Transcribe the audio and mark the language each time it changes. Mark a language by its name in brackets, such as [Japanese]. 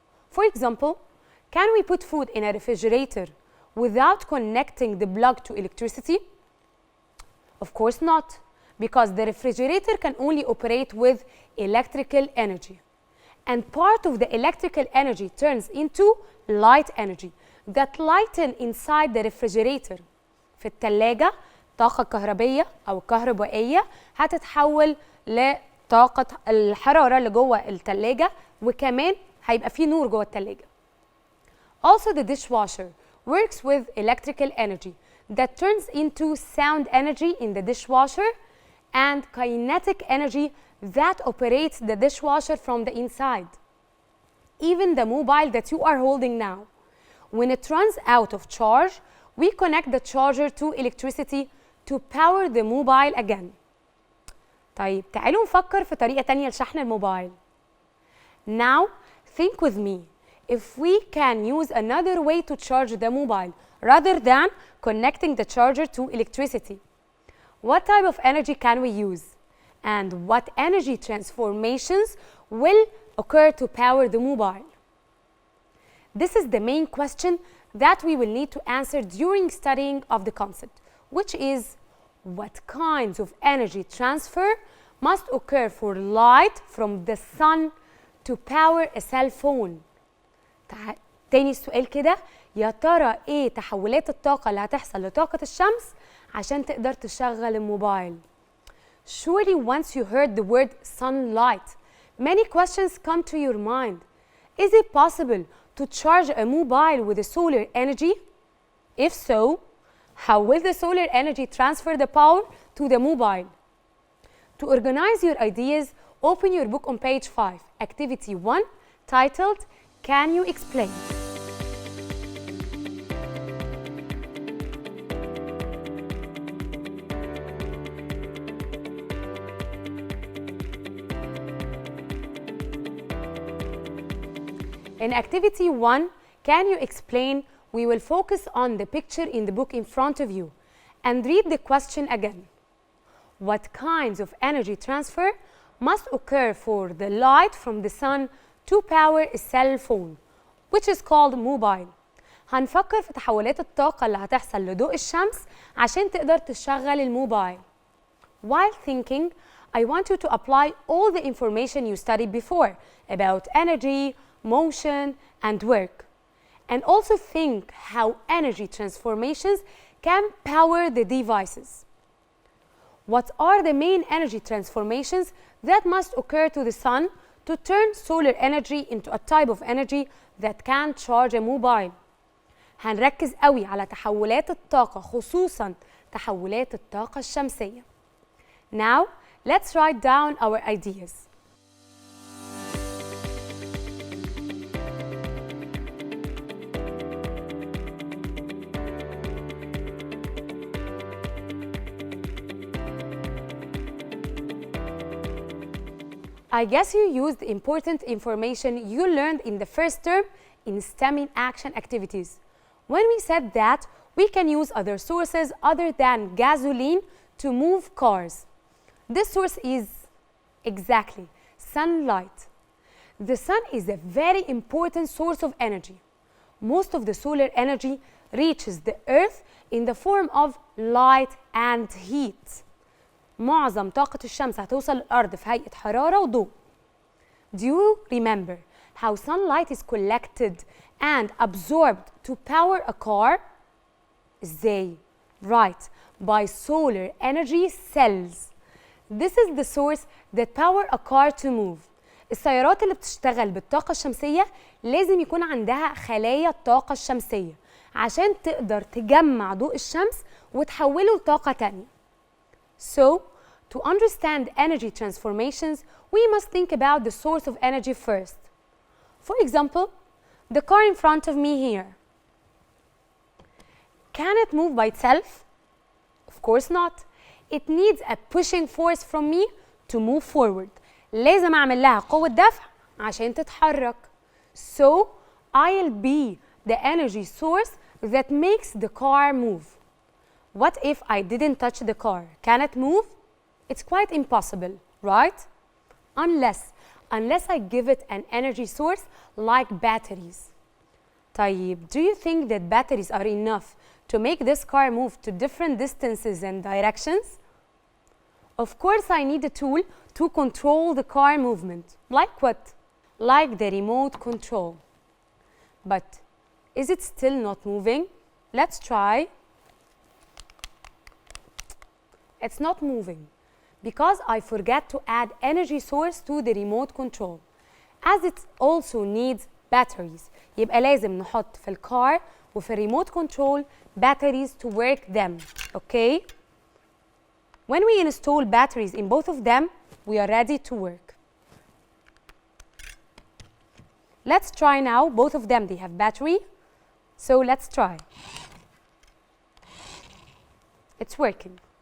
[English] For example, can we put food in a refrigerator without connecting the plug to electricity? Of course not, because the refrigerator can only operate with electrical energy. And part of the electrical energy turns into light energy that lighten inside the refrigerator. [Arabic] في الثلاجة طاقة كهربية أو كهربائية هتتحول لطاقة الحرارة اللي جوه الثلاجة وكمان هيبقى فيه نور جوه الثلاجة. [English] Also the dishwasher works with electrical energy that turns into sound energy in the dishwasher and kinetic energy that operates the dishwasher from the inside. even the mobile that you are holding now. When it runs out of charge, we connect the charger to electricity to power the mobile again. [Arabic] طيب تعالوا نفكر في طريقة تانية لشحن الموبايل. [English] Now think with me. If we can use another way to charge the mobile rather than connecting the charger to electricity, what type of energy can we use? And what energy transformations will occur to power the mobile? This is the main question that we will need to answer during studying of the concept, which is what kinds of energy transfer must occur for light from the sun to power a cell phone. [Arabic] تاني السؤال كده، يا ترى ايه تحولات الطاقة اللي هتحصل لطاقة الشمس عشان تقدر تشغل الموبايل؟ [English] Surely once you heard the word sunlight, many questions come to your mind. Is it possible to charge a mobile with the solar energy? If so, how will the solar energy transfer the power to the mobile? To organize your ideas, open your book on page 5, activity 1, titled Can You Explain? In activity 1, Can You Explain? We will focus on the picture in the book in front of you and read the question again. What kinds of energy transfer must occur for the light from the sun to power a cell phone, which is called mobile? [Arabic] هنفكر في تحولات الطاقة اللي هتحصل لضوء الشمس عشان تقدر تشغل الموبايل. [English] While thinking, I want you to apply all the information you studied before about energy, motion, and work. And also think how energy transformations can power the devices. What are the main energy transformations that must occur to the sun to turn solar energy into a type of energy that can charge a mobile? [Arabic] هنركز قوي على تحولات الطاقة، خصوصاً تحولات الطاقة الشمسية. [English] Now, let's write down our ideas. I guess you used important information you learned in the first term in STEM in action activities. When we said that, we can use other sources other than gasoline to move cars. This source is exactly sunlight. The sun is a very important source of energy. Most of the solar energy reaches the earth in the form of light and heat. [Arabic] معظم طاقة الشمس هتوصل للأرض في هيئة حرارة وضوء. [English] Do you remember how sunlight is collected and absorbed to power a car? [Arabic] إزاي؟ [English] Right, by solar energy cells. This is the source that power a car to move. [Arabic] السيارات اللي بتشتغل بالطاقة الشمسية لازم يكون عندها خلايا الطاقة الشمسية عشان تقدر تجمع ضوء الشمس وتحوله لطاقة تانية. [English] So, to understand energy transformations, we must think about the source of energy first. For example, the car in front of me here. Can it move by itself? Of course not. It needs a pushing force from me to move forward. [Arabic] لازم أعمل لها قوة دفع عشان تتحرك. [English] So, I'll be the energy source that makes the car move. What if I didn't touch the car? Can it move? It's quite impossible, right? Unless I give it an energy source like batteries. [Arabic] طيب, [English] do you think that batteries are enough to make this car move to different distances and directions? Of course, I need a tool to control the car movement. Like what? Like the remote control. But is it still not moving? Let's try. It's not moving because I forgot to add energy source to the remote control. As it also needs batteries. [Arabic] يبقى لازم نحط في الكار وفي الريموت كنترول [English] batteries to work them. Okay? When we install batteries in both of them, we are ready to work. Let's try now. Both of them, they have battery. So let's try. It's working.